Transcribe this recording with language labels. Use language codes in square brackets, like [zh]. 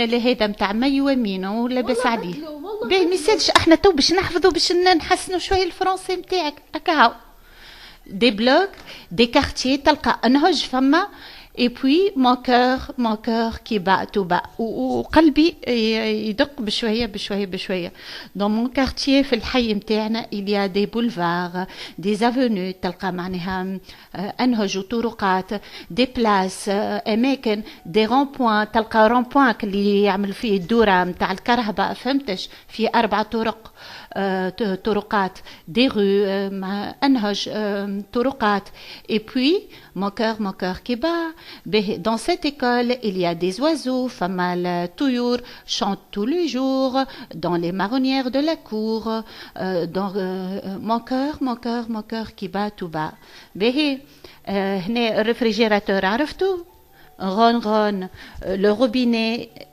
[ar] لا هذا نتاع مي ومينو لاباس عليه. باهي ما يسالش احنا تو باش نحفظوا باش نحسنوا شويه الفرنسي نتاعك هكا هاو. دي بلوك دي كارتيي تلقى انهج فما [fr] et puis mon cœur qui bat tout bas [ar] وقلبي يدق بشويه. [fr] dans mon quartier [ar] في الحي متاعنا [fr] il y a des boulevards des avenues [ar] تلقى معناها انهج وطرقات [fr] des places اماكن des ronds-points تلقى rond-point [ar] اللي يعمل فيه الدوره نتاع الكرهبه فهمتش في 4 طرق طرقات [fr] des rues [ar] انهج طرقات [fr] et puis mon cœur qui bat. Dans cette école, il y a des oiseaux, [ar] famal tuyur, [fr] chantent tous les jours dans les marronnières de la cour. Dans mon cœur qui bat tout bas. [ar] هنا الريفريجيراتور عرفتوا؟ غون le robinet